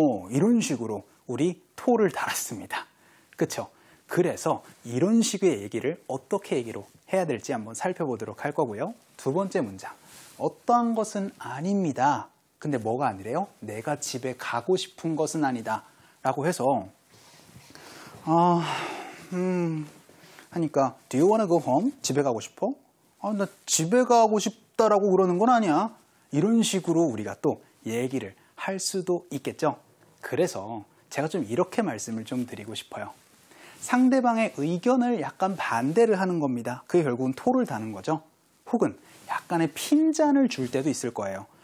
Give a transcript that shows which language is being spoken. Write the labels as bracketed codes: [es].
[ko] 이런 식으로 우리 토를 달았습니다. 그쵸? 그래서 이런 식의 얘기를 어떻게 얘기로 해야 될지 한번 살펴보도록 할 거고요. 두 번째 문장. 어떠한 것은 아닙니다. 근데 뭐가 아니래요? 내가 집에 가고 싶은 것은 아니다. 라고 해서 하니까 [en] Do you wanna go home? [ko] 집에 가고 싶어? 나 집에 가고 싶다라고 그러는 건 아니야. 이런 식으로 우리가 또 얘기를 할 수도 있겠죠. 그래서 제가 좀 이렇게 말씀을 좀 드리고 싶어요. 상대방의 의견을 약간 반대를 하는 겁니다. 그게 결국은 토를 다는 거죠. 혹은 약간의 핀잔을 줄 때도 있을 거예요.